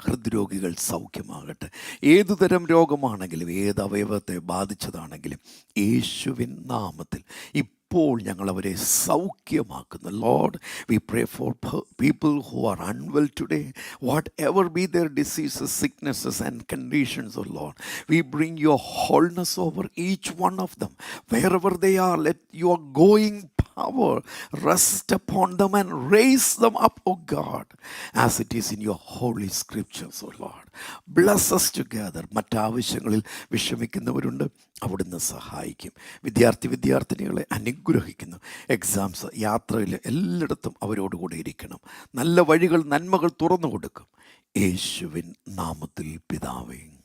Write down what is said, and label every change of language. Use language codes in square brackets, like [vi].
[ml] ഹൃദ്രോഗികൾ സൗഖ്യമാകട്ടെ. ഏതുതരം രോഗമാണെങ്കിലും ഏത് അവയവത്തെ ബാധിച്ചതാണെങ്കിലും യേശുവിൻ നാമത്തിൽ ഇപ്പോൾ ഞങ്ങൾ അവരെ സൗഖ്യമാക്കുന്നു. [en] Lord, we pray for people who are unwell today, whatever be their diseases, sicknesses and conditions. O Lord, we bring your wholeness over each one of them. Wherever they are, let your going power rest upon them and raise them up, O God, as it is in your holy scriptures, O Lord. Bless us together. [ml] മറ്റാവശ്യങ്ങളിൽ വിഷമിക്കുന്നവരുണ്ട്, അവിടുന്ന് സഹായിക്കും. വിദ്യാർത്ഥിനികളെ അനുഗ്രഹിക്കുന്നു. Exams, യാത്രയിൽ എല്ലായിടത്തും അവരോടുകൂടി ഇരിക്കണം. നല്ല വഴികൾ, നന്മകൾ തുറന്നു കൊടുക്കും. യേശുവിൻ നാമത്തിൽ പിതാവേ.